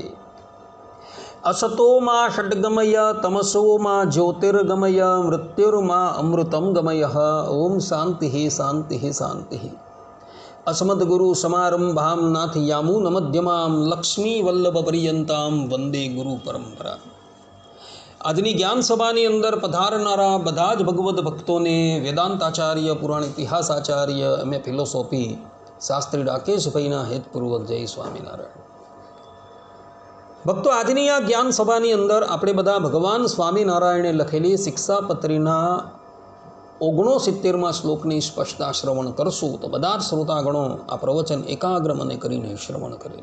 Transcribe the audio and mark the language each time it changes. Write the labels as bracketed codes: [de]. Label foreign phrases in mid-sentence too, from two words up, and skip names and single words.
[sa] असतो मा षड्गमय तमसो मा ज्योतिर्गमय मृत्युर्मा अमृतं गमय। ओम शांति शांति शांति। अस्मद्गुरु समारंभां नाथ यामुनमध्यमां लक्ष्मी वल्लभ पर्यंतां वंदे गुरु परंपरा। [gu] આજની જ્ઞાન સભાની અંદર પધારનારા બધા જ ભગવદ્ ભક્તોને વેદાંતાચાર્ય પુરાણ ઇતિહાસ આચાર્ય [en] MA philosophy [gu] શાસ્ત્રી રાકેશભાઈના હેતપૂર્વક જય સ્વામિનારાયણ। ભક્તો, આજની આ જ્ઞાન સભાની અંદર આપણે બધા ભગવાન સ્વામિનારાયણે લખેલી શિક્ષાપત્રીના 69માં શ્લોકની સ્પષ્ટતા શ્રવણ કરશું તો બધા જ શ્રોતાગણો આ પ્રવચન એકાગ્ર મને કરીને શ્રવણ કરે।